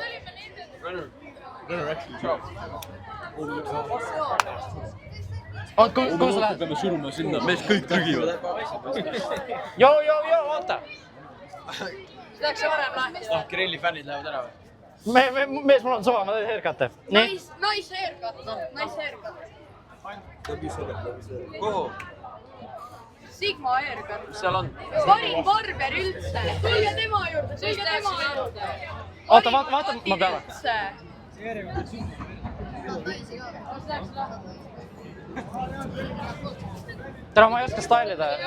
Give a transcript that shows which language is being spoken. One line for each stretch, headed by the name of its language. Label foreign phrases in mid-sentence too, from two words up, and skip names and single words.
Estonian: kuhu sa lähed ? peame suruma sinna , mees kõik trügivad . joo , oota . Läks varem lahti . Kirilli fännid lähevad ära või? mees , mul on suva , ma teen haircut'e . nii ,
English: Nice haircut , nice haircut .
Estonian: Kuhu?
English: Sigma haircut .
Estonian: Seal on. parim barber üldse . tulge tema juurde , tulge tema juurde . oota , vaata ma peale . tere , ma ei oska stailida .